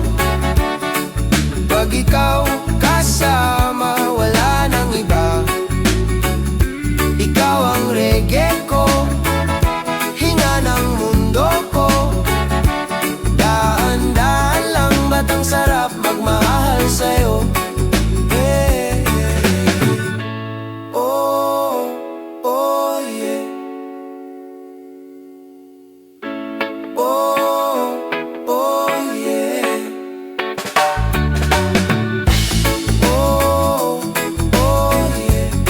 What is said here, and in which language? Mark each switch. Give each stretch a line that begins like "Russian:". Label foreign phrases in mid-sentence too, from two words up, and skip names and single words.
Filipino: Pag ikaw kasama, wala nang iba. Ikaw ang reggae ko, hinga ng mundo ko. Daan-daan lang, ba't ang sarap magmahal sa'yo?
English: Yeah. Oh, oh yeah. Oh, oh yeah. Oh, oh yeah.